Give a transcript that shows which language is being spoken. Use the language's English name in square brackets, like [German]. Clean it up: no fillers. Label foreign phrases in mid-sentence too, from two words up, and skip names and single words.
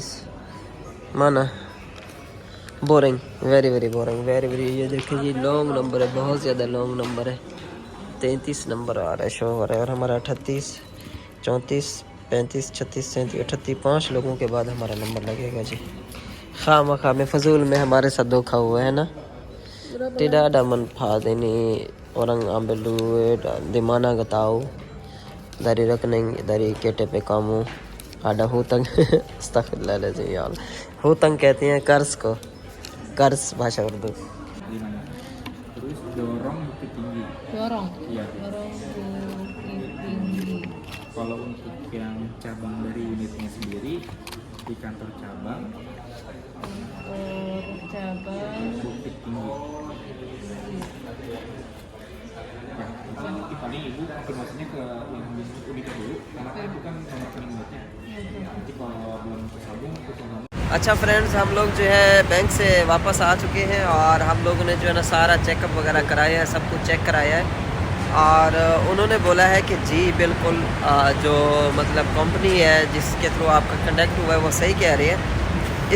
[Hindi] माना बोरिंग, [English] very boring, [Hindi] ये देखिए जी [English] long number [Hindi] है, बहुत ज़्यादा [English] long number [Hindi] है। 33 नंबर आ रहा है, शो हो रहा है। और हमारा 38, 34, 35, 36, 37, 38 5 लोगों के बाद हमारा नंबर लगेगा जी। खामखा में फजूल में हमारे साथ धोखा हुआ है ना। [Indonesian] Tidak ada manfaat ini, orang ambil duit di mana gak tahu, dari rekening, dari KTP kamu ada hutang। Astagfirullahaladzim ya Allah। [Hindi] hutang कहते हैं कर्ज को, कर्ज भाषा उर्दू। [Indonesian] Terus dorong bukit tinggi. Dorong. Iya. Dorong bukit tinggi. Kalau untuk yang cabang dari unitnya sendiri di kantor cabang Cabang bukit tinggi. Ya, nanti paling ibu konfirmasinya ke yang unitnya dulu, karena kan itu kan nomor rekening unitnya. Nanti kalau belum tersambung [Hindi] अच्छा फ्रेंड्स, हम लोग जो है बैंक से वापस आ चुके हैं और हम लोगों ने जो है ना सारा चेकअप वगैरह कराया है, सब कुछ चेक कराया है। और उन्होंने बोला है कि जी बिल्कुल जो मतलब कंपनी है जिसके थ्रू आपका कनेक्ट हुआ है वो सही कह रही है।